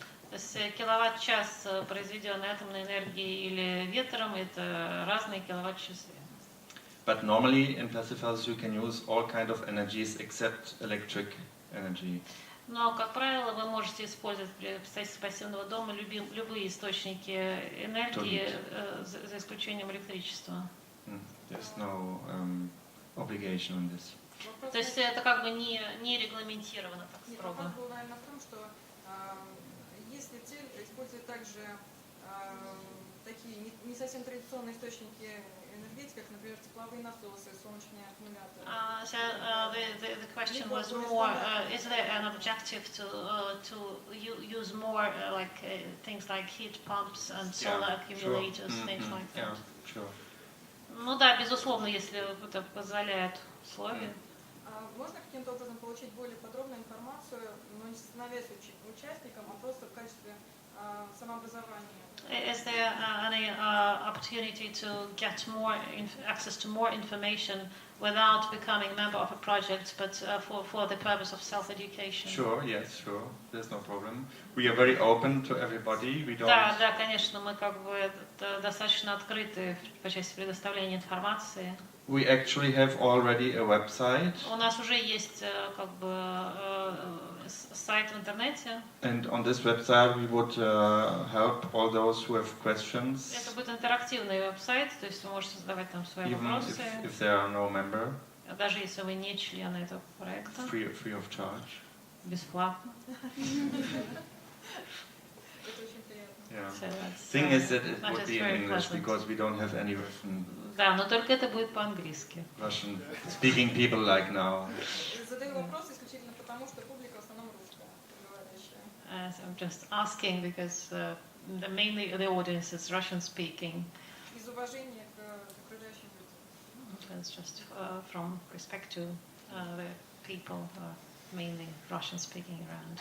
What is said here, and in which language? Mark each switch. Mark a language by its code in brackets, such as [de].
[ru] То есть киловатт-час, произведенный атомной энергией или ветром, это разные киловатт-часы. [en] But normally in passive houses you can use all kind of energies except electric energy. [ru] Но, как правило, вы можете использовать при строительстве пассивного дома любые источники энергии, за исключением электричества. [en] There's no obligation on this. [ru] То есть это как бы не регламентировано так строго. Вопрос был, наверное, в том, что если цель использует также такие не совсем традиционные источники энергетики, как, например, тепловые насосы, солнечные аккумуляторы. [en] So the question was more: is there an objective to use more things like heat pumps and solar accumulators, things like that? Yeah, sure. [ru] Ну да, безусловно, если это позволяет условия. Можно каким-то образом получить более подробную информацию, но не становясь участником, а просто в качестве самообразования? [en] Is there any opportunity to get more access to more information without becoming a member of a project, but for the purpose of self-education? Sure, yes, sure. There's no problem. We are very open to everybody. We don't. [ru] Да, конечно, мы как бы достаточно открыты по части предоставления информации. [en] We actually have already a website. [ru] У нас уже есть как бы сайт в интернете. [en] And on this website we would help all those who have questions. [ru] Это будет интерактивный веб-сайт, то есть вы можете задавать там свои вопросы. [en] Even if there are no member. [ru] Даже если вы не члены этого проекта. [en] Free of charge. [ru] Бесплатно. Это очень приятно. [en] Yeah. Thing is that it would be in English because we don't have any Russian. [ru] Да, но только это будет по-английски. [en] Russian speaking people like now. [ru] Задаю вопрос исключительно потому, что публика в основном русская говорящая. [en] I'm just asking because mainly the audience is Russian speaking. [ru] Из уважения к окружающим людям. [en] It's just from respect to the people who are mainly Russian speaking around.